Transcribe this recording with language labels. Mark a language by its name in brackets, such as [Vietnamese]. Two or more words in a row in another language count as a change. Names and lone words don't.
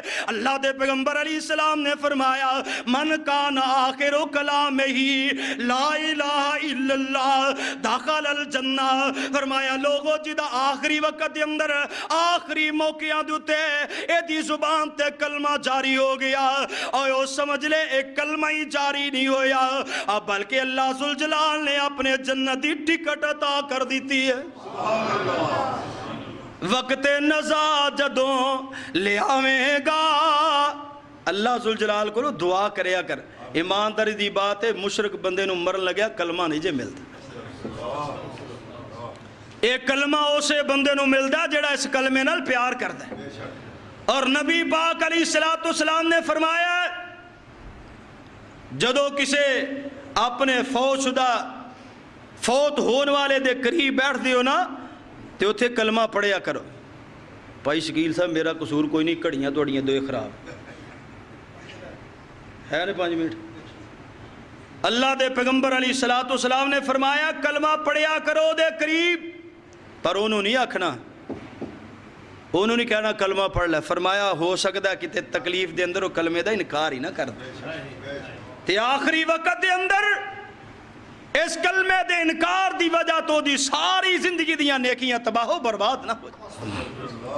[Punjabi] اللہ دے پیغمبر [Arabic] علیہ السلام [Punjabi] نے فرمایا [Arabic] من کان آخر کلام ہی لا الہ الا اللہ داخل الجنہ، [Punjabi] فرمایا لوگو جدہ آخری وقت دے اندر آخری موقعہ دوتے اے دی زبان تے کلمہ جاری ہو گیا، اور سمجھ لے ایک کلمہ ہی جاری نہیں ہویا، بلکہ اللہ ذوالجلال نے اپنے جنتی ٹکٹ عطا کر دیتی ہے۔ وقت نزا جدوں لے آویں گا، اللہ ذوالجلال کو دعا کریا کر، ایمانداری دی بات ہے، مشرک بندے نو مرن لگیا کلمہ نہیں جے ملتا، ایک کلمہ اسے بندے نو ملدا جڑا اس کلمے نال پیار کردا ہے۔ اور نبی پاک [Arabic] علیہ السلام [Punjabi] نے فرمایا جدو کسے اپنے فوت شدہ فوت ہون والے دے قریب بیٹھ دیو نا تو اتھے کلمہ پڑھیا کرو، بھائی شکیل صاحب میرا قصور کوئی نہیں، کڑیاں توڑیاں دوئے خراب ہے نا 5 منٹ۔ اللہ دے پیغمبر [Arabic] علیہ السلام [Punjabi] نے فرمایا کلمہ پڑھیا کرو دے قریب، پر انہوں نہیں آکھنا، انہوں نہیں کہنا کلمہ پڑھ لے، فرمایا ہو سکتا ہے کہ تکلیف دے اندر وہ کلمے دا انکار ہی نہ کر دے، تے آخری وقت دے اندر اس کلمے دے انکار دی وجہ تو دی ساری زندگی دیاں نیکیاں تباہ و برباد نہ ہو جائے۔